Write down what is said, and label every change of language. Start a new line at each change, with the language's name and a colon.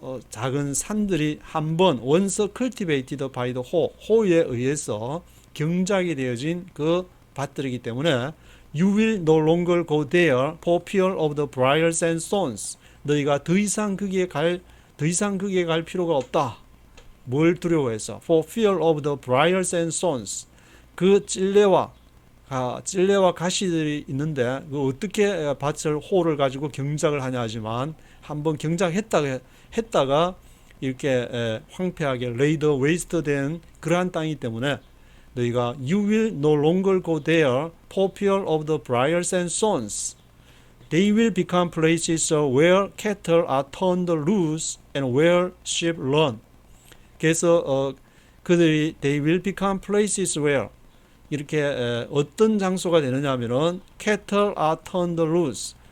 Korean: 작은 산들이 한번
English: once cultivated by the hoe,
Korean: 호에 의해서 경작이 되어진 그 밭들이기 때문에
English: you will no longer go there for fear of the briars and thorns.
Korean: 너희가 더 이상 거기에 갈 필요가 없다. 뭘 두려워해서?
English: For fear of the briars and thorns.
Korean: 그 찔레와 가시들이 있는데 그 어떻게 밭을 호를 가지고 경작을 하냐 하지만 한번 경작했다가 이렇게 황폐하게
English: laid waste
Korean: 된 그러한 땅이기 때문에 너희가
English: you will no longer go there for fear of the briars and thorns. They will become places where cattle are turned loose and where sheep run.
Korean: 그래서 그들이
English: they will become places where
Korean: 이렇게 어떤 장소가 되느냐 하면은
English: cattle are turned loose.